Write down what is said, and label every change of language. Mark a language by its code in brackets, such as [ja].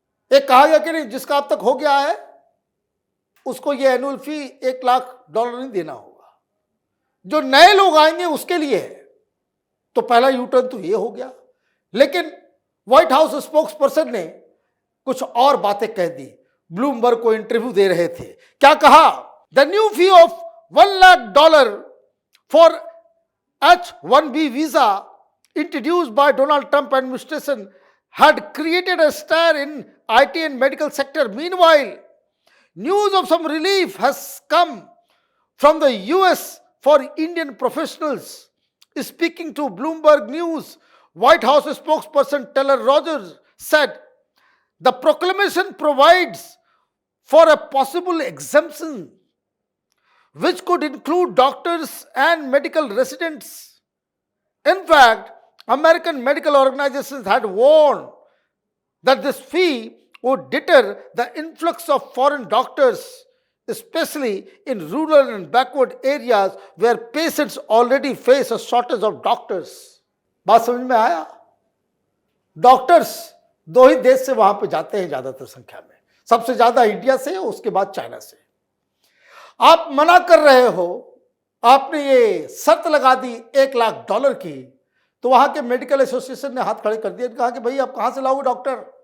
[hi] एक कहा गया कि नहीं, जिसका अब तक हो गया है उसको ये एनुअल फी $1,00,000 नहीं देना होगा। जो नए लोग आएंगे उसके लिए है। तो पहला यू टर्न तो ये हो गया। लेकिन व्हाइट हाउस स्पोक्स पर्सन ने कुछ और बातें कह दी। ब्लूमबर्ग को इंटरव्यू दे रहे थे, क्या कहा? [en] The new fee of $1,00,000 for H-1B visa introduced by Donald Trump administration had created a stir in IT and medical sector. Meanwhile, news of some relief has come from the US for Indian professionals. Speaking to Bloomberg News, White House spokesperson Taylor Rogers said, the proclamation provides for a possible exemption which could include doctors and medical residents. In fact, American medical organizations had warned that this fee would deter the influx of foreign doctors, especially in rural and backward areas where patients already face a shortage of doctors. [hi] बात समझ में आया? Doctors दो ही देश से वहां पे जाते हैं ज्यादातर संख्या में, सबसे ज्यादा इंडिया से, उसके बाद चाइना से। आप मना कर रहे हो, आपने ये शर्त लगा दी $1,00,000 की, तो वहां के मेडिकल एसोसिएशन ने हाथ खड़े कर दिए, कहा कि भाई आप कहां से लाओगे डॉक्टर?